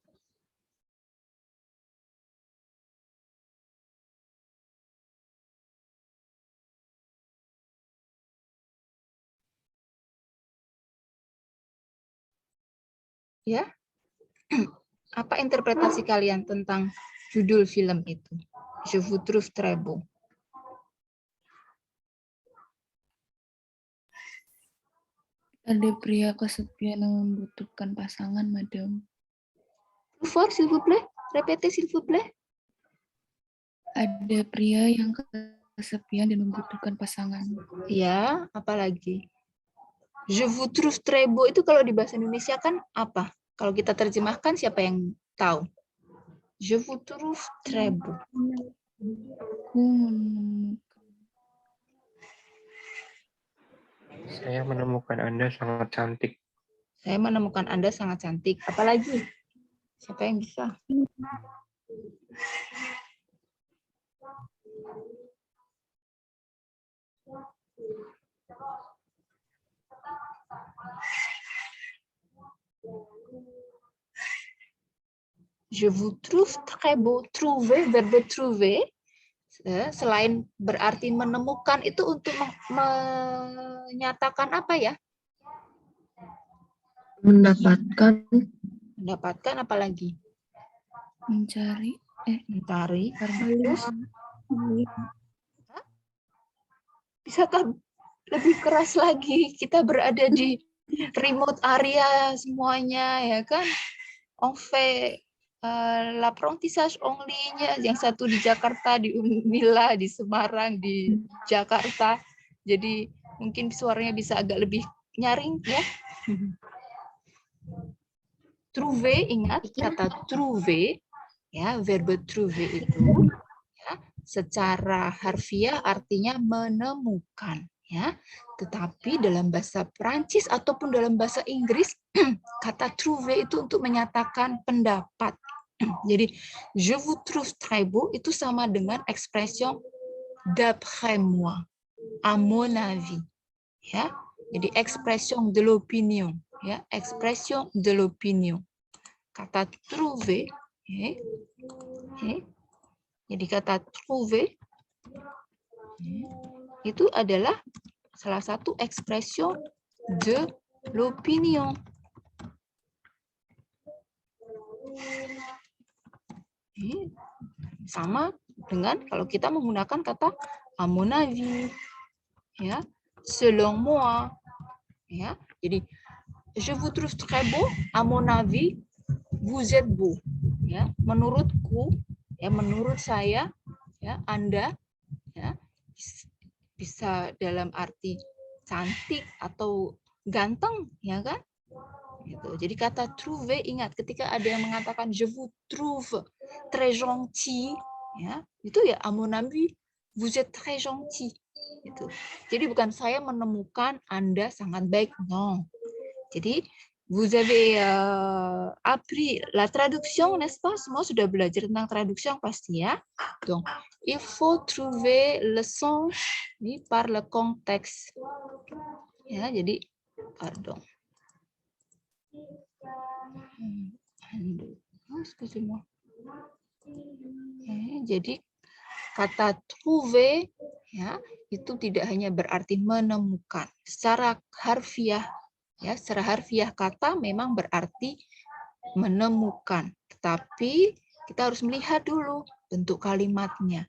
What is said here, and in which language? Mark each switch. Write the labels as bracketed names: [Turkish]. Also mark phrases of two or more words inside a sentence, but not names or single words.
[Indonesian] Ya? Apa interpretasi kalian tentang judul film itu? [French] Je vous trouve très beau. [Indonesian] Ada pria kesepian yang membutuhkan pasangan, Madam. [French] Plus fort, s'il vous plaît. Répétez, s'il vous plaît. [Indonesian] Ada pria yang kesepian dan membutuhkan pasangan. Ya, apalagi? [French] Je vous trouve très beau [Indonesian] itu kalau di bahasa Indonesia kan apa? Kalau kita terjemahkan siapa yang tahu? [French] Je vous trouve très beau. [Indonesian] Saya menemukan Anda sangat cantik. Saya menemukan Anda sangat cantik. Apalagi? Siapa yang bisa? [French] Je vous trouve très beau. Trouver, verbe trouver, [Indonesian] selain berarti menemukan, itu untuk menyatakan apa ya? Mendapatkan. Mendapatkan apa lagi? Mencari. Mencari. Terus. Bisakah lebih keras lagi? Kita berada di [English] remote area [Indonesian] semuanya, ya kan? [French] On fait l'apprentissage en ligne, [Indonesian] yang satu di Jakarta, di Unmila, di Semarang, di Jakarta. Jadi mungkin suaranya bisa agak lebih nyaring, ya. Trouver, ingat kata trouver, ya, verbe trouver itu, ya, secara harfiah artinya menemukan, ya. Tetapi dalam bahasa Prancis ataupun dalam bahasa Inggris, kata trouver itu untuk menyatakan pendapat. Jadi, [French] je vous trouve très beau [Indonesian] itu sama dengan ekspression [French] d'après moi, à mon avis, [Indonesian] ya. [French] Jadi expression de l'opinion, ya, expression de l'opinion. [Indonesian] Kata trouver, jadi kata trouver itu adalah salah satu [French] expression de l'opinion. [Indonesian] Ini sama dengan kalau kita menggunakan kata [French] à mon avis, [Indonesian] ya, [French] selon moi, [Indonesian] ya. [French] Jadi je vous trouve très beau, à mon avis vous êtes beau, [Indonesian] ya. Menurutku, ya, menurut saya, ya, Anda, ya, bisa dalam arti cantik atau ganteng, ya kan? Gitu. Jadi kata trouver, ingat ketika ada yang mengatakan [French] je vous trouve très gentil, ya, itu ya à mon avis vous êtes très gentil. [Indonesian] Gitu. Jadi bukan saya menemukan Anda sangat baik, no. [French] Jadi vous avez appris la traduction, n'est-ce pas? [Indonesian] Semua sudah belajar tentang traduction pasti ya. [French] Donc il faut trouver le sens par le contexte. [Indonesian] Ya, jadi [French] pardon. Excusez-moi. [Indonesian] Jadi kata trouver, ya, itu tidak hanya berarti menemukan. Secara harfiah, ya, secara harfiah kata memang berarti menemukan. Tetapi kita harus melihat dulu bentuk kalimatnya.